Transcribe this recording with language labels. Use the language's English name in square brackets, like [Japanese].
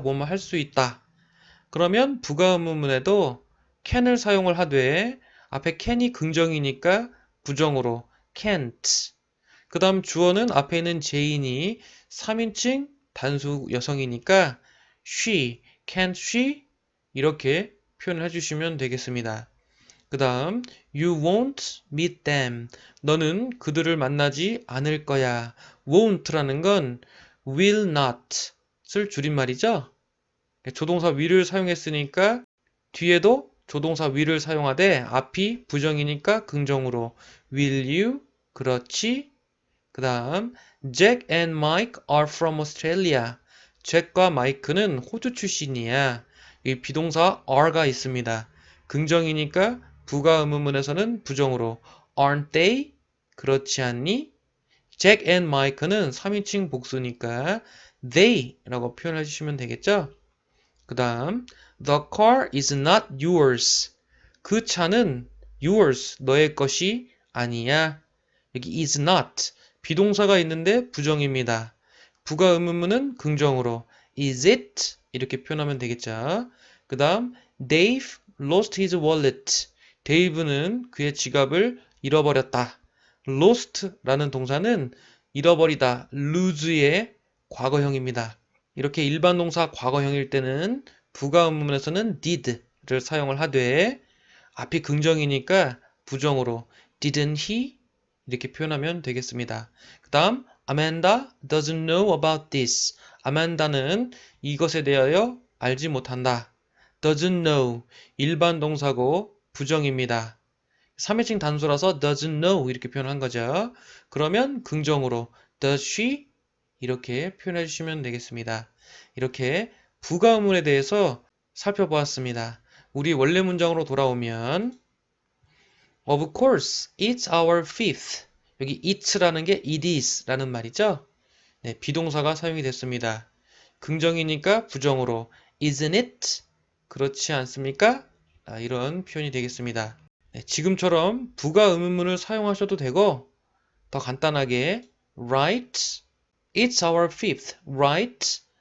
[Korean] 뭐뭐 할 수 있다. 그러면 부가 의문문에도 can을 사용을 하되 앞에 can이 긍정이니까 부정으로 can't. 그 다음 주어는 앞에 있는 제인이 3인칭 단수 여성이니까 [English] she, can't she? [Korean] 이렇게 표현을 해주시면 되겠습니다. 그 다음 [English] you won't meet them. [Korean] 너는 그들을 만나지 않을 거야. won't라는 건 will not을 줄임말이죠. 조동사 will을 사용했으니까 뒤에도 조동사 will을 사용하되 앞이 부정이니까 긍정으로 [English] will you? [Korean] 그렇지. 그 다음 [English] Jack and Mike are from Australia. [Korean] 잭과 마이크는 호주 출신이야. 이 비동사 are가 있습니다. 긍정이니까 부가 의문문에서는 부정으로 [English] aren't they? [Korean] 그렇지 않니? Jack and Mike는 3인칭 복수니까 they라고 표현해 주시면 되겠죠? 그 다음 [English] The car is not yours. [Korean] 그 차는 yours, 너의 것이 아니야. 여기 is not 비동사가 있는데 부정입니다. 부가 의문문은 긍정으로 [English] is it? [Korean] 이렇게 표현하면 되겠죠. 그 다음 [English] Dave lost his wallet. [Korean] 데이브는 그의 지갑을 잃어버렸다. lost라는 동사는 잃어버리다, lose의 과거형입니다. 이렇게 일반 동사 과거형일 때는 부가 의문문에서는 did를 사용을 하되 앞이 긍정이니까 부정으로 [English] didn't he? [Korean] 이렇게 표현하면 되겠습니다. 그 다음 [English] Amanda doesn't know about this. [Korean] 아만다는 이것에 대하여 알지 못한다. doesn't know 일반 동사고 부정입니다. 3인칭 단수라서 doesn't know 이렇게 표현한 거죠. 그러면 긍정으로 [English] does she? [Korean] 이렇게 표현해 주시면 되겠습니다. 이렇게 부가 의문에 대해서 살펴보았습니다. 우리 원래 문장으로 돌아오면 [English] Of course, it's our fifth. [Korean] 여기 it'라는 게 it is라는 말이죠. 네, 비동사가 사용이 됐습니다. 긍정이니까 부정으로 [English] isn't it? [Korean] 그렇지 않습니까? 이런 표현이 되겠습니다. 네, 지금처럼 부가 의문문을 사용하셔도 되고 더 간단하게 [English] right, it's our fifth, right?